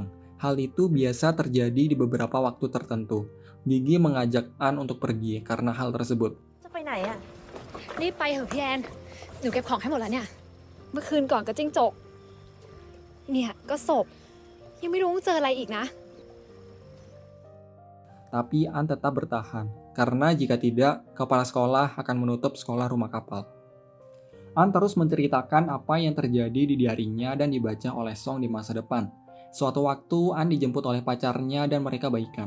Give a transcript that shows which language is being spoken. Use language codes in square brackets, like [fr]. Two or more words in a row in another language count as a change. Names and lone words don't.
[id] Hal itu biasa terjadi di beberapa waktu tertentu. Gigi mengajak An untuk pergi karena hal tersebut. [th] จะไปไหนอะ รีบไปเถอะพี่แอน หนูเก็บของให้หมดแล้วเนี่ย เมื่อคืนก่อนก็จิ้งจก เนี่ยก็ศพ ยังไม่รู้ว่าเจออะไรอีกนะ [id] Tapi An tetap bertahan, karena jika tidak, kepala sekolah akan menutup sekolah rumah kapal. An terus menceritakan apa yang terjadi di diarinya dan dibaca oleh Song di masa depan. Suatu waktu, An dijemput oleh pacarnya dan mereka baikan.